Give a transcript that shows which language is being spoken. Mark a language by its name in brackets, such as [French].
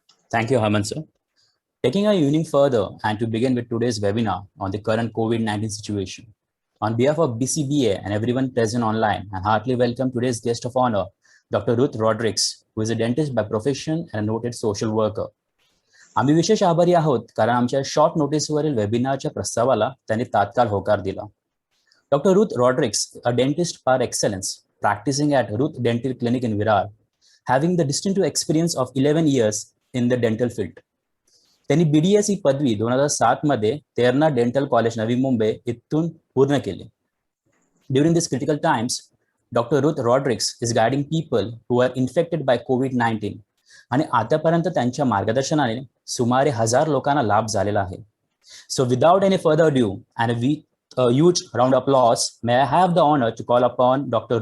[English] Thank you, Harman sir. Taking our evening further and to begin with today's webinar on the current COVID-19 situation. On behalf of BCBA and everyone present online, I heartily welcome today's guest of honor, Dr. Ruth Rodrigues, who is a dentist by profession and a noted social worker. [Marathi] आम्ही विशेष आभारी आहोत कारण आमच्या short नोटीसवरील वेबिनारच्या प्रस्तावाला त्यांनी तात्काळ होकार दिला. [English] Dr. Ruth Rodrigues, a dentist par excellence, practicing at Ruth Dental Clinic in Virar, having the distinctive experience of 11 years in the dental field. [Marathi] त्यांनी BDS ही पदवी 2007 मध्ये तेरणा डेंटल कॉलेज नवी मुंबई इथून पूर्ण केली. [English] During these critical times, Dr. Ruth Rodrigues is guiding people who are infected by COVID-19 [Marathi] आणि आतापर्यंत त्यांच्या मार्गदर्शनाने सुमारे 1000 लोकांना लाभ झालेला आहे. [English] So without any further ado and a huge round of applause, may I have the honor to call upon Dr.